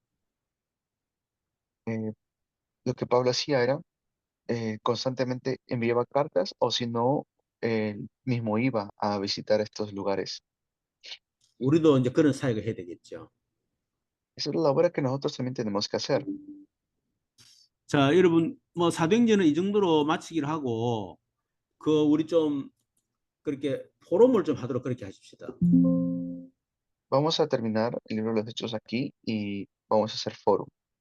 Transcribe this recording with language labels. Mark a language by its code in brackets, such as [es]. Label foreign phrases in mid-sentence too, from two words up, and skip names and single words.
[es] Eh, lo que Pablo hacía era constantemente enviaba cartas o si no, él mismo iba a visitar estos lugares. [ko] 우리도 이제 그런 사역을 해야 되겠죠. [es] Esa es la obra que nosotros también tenemos que hacer. [ko] 자, 여러분 뭐 사도행전은 이 정도로 마치기로 하고 그 우리 좀 그렇게 포럼을 좀 하도록 그렇게 하십시다. [es] Vamos a terminar el libro de los Hechos aquí y vamos a hacer foro.